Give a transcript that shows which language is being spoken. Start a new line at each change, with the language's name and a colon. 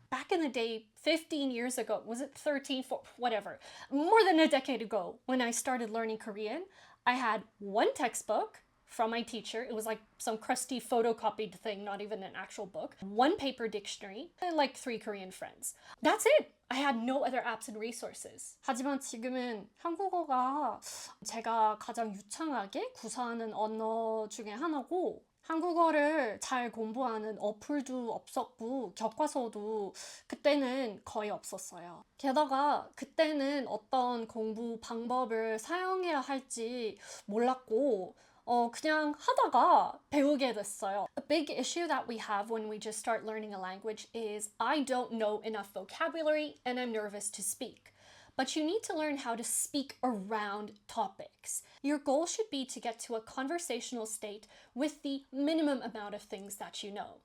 English: Back in the day, 15 years ago, was it 13, 14, whatever, more than a decade ago, when I started learning Korean, I had one textbook from my teacher. It was like some crusty photocopied thing, not even an actual book. One paper dictionary, and like 3 Korean friends. That's it! I had no other apps and resources.
Korean: 하지만 지금은 한국어가 제가 가장 유창하게 구사하는 언어 중에 하나고, 한국어를 잘 공부하는 어플도 없었고 교과서도 그때는 거의 없었어요. 게다가 그때는 어떤 공부 방법을 사용해야 할지 몰랐고 그냥 하다가 배우게 됐어요.
English: A big issue that we have when we just start learning a language is I don't know enough vocabulary and I'm nervous to speak. But you need to learn how to speak around topics. Your goal should be to get to a conversational state with the minimum amount of things that you know.